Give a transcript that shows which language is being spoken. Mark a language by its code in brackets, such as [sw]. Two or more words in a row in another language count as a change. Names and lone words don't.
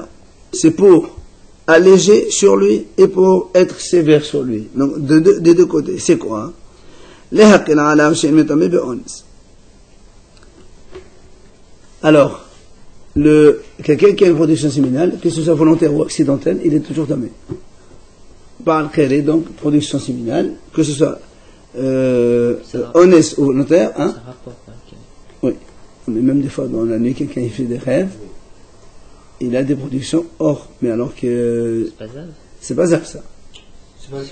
[fr] C'est pour alléger sur lui et pour être sévère sur lui. Donc, des deux côtés. C'est quoi? Alors, quelqu'un qui a une production séminale, que ce soit volontaire ou accidentelle, il est toujours damé. [he] Ba'al Qeri, [fr] donc, production séminale, que ce soit honnête ou volontaire, hein? Ça rapporte, Oui. Mais même des fois, dans la nuit, quelqu'un il fait des rêves, il a des productions hors. Mais alors que. C'est pas Zav. C'est pas Zav, ça. C'est pas